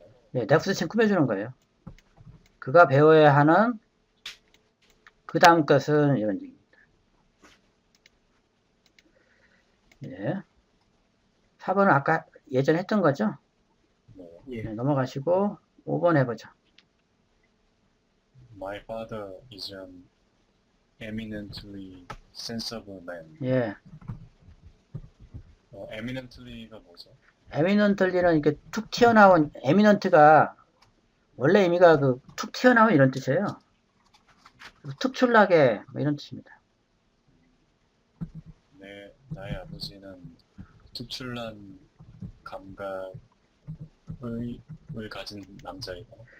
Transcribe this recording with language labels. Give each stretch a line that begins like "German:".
Korean: 네, 넥스트 꾸며주는 거예요. 그가 배워야 하는 그 다음 것은 이런 얘기입니다. 예. 4번은 아까 예전에 했던 거죠? 예. 네, 넘어가시고 5번 해보죠.
English: My father is an eminently sensible man.
Korean: 예. eminently가 뭐죠? 에미넌틀리는 이렇게 툭 튀어나온, 에미넌트가 원래 의미가 그 툭 튀어나온 이런 뜻이에요. 특출나게 뭐 이런 뜻입니다. 나의 아버지는 특출난 감각을 가진 남자이다.